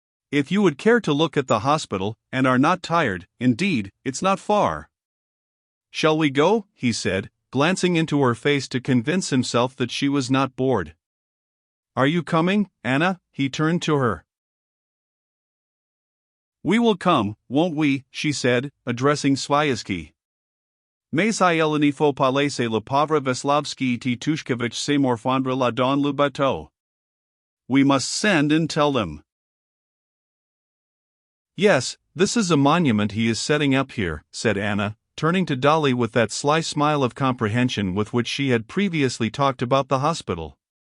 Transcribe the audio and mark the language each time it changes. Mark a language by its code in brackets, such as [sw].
[en] "If you would care to look at the hospital, and are not tired, indeed, it's not far." "Shall we go?" he said, glancing into her face to convince himself that she was not bored. "Are you coming, Anna?" he turned to her. "We will come, won't we?" she said, addressing Sviazhsky. [fr] "Mais il faut pas laisser le pauvre Veslavsky Titushkevich se morfondre là dans le bateau." [en] "We must send and tell them." "Yes, this is a monument he is setting up here," said Anna, turning to Dolly with that sly smile of comprehension with which she had previously talked about the hospital.